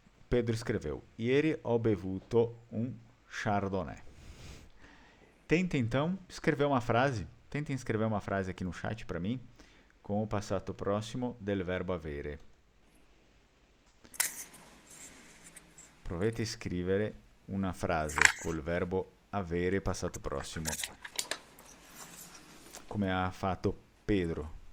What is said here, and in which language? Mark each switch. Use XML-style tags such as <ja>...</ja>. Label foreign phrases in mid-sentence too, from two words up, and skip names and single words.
<pt>Pedro escreveu:</pt> <it>Ieri ho bevuto un chardonnay.</it> <pt>Tentem então escrever uma frase. Tentem escrever uma frase aqui no chat para mim com o</pt> <it>passato próximo del verbo avere. Provate a scrivere una frase col verbo avere passato prossimo, come ha fatto Pedro.</it>